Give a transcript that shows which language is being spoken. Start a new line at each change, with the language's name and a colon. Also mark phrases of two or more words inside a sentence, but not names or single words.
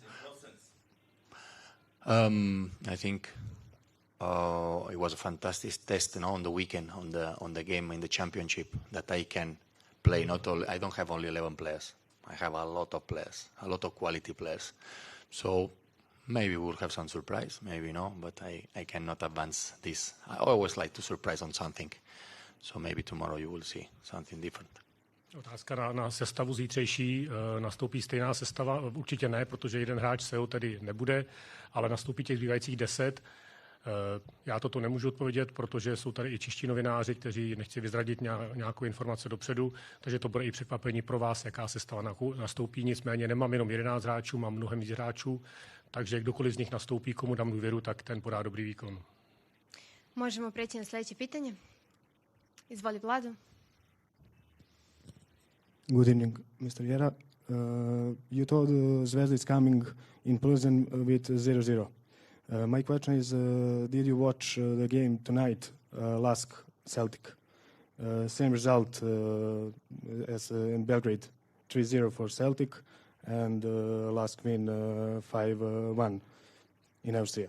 English: I think it was a fantastic test, on the weekend, on the game in the championship, that I can play. Not only I don't have only 11 players. I have a lot of players, a lot of quality players. So Maybe we'll have some surprise, maybe no, but I cannot advance this. I always like to surprise on something. So maybe tomorrow you will see something different.
Czech: Otázka na sestavu zítřejší. Nastoupí stejná sestava? Určitě ne, protože jeden hráč SEO tedy nebude, ale nastoupí těch zbývajících 10. Já toto nemůžu odpovědět, protože jsou tady i čeští novináři, kteří nechci vyzradit nějakou informaci dopředu, takže to bude i překvapení pro vás, jaká sestava nastoupí. Nicméně nemám jenom 11 hráčů, mám mnohem víc hráčů, takže kdokoliv z nich nastoupí, komu dám důvěru, tak ten podá dobrý výkon.
Serbian: Možemo preći na sljedeće pitanje. Izvoli Vlado.
English: Good evening, Mr. Rijera. You told Zvezda is coming in Plzenj with 0-0. My question is, did you watch the game tonight, Lask Celtic? Same result as in Belgrade, 3-0 for Celtic, and Lask win 5-1 in Austria.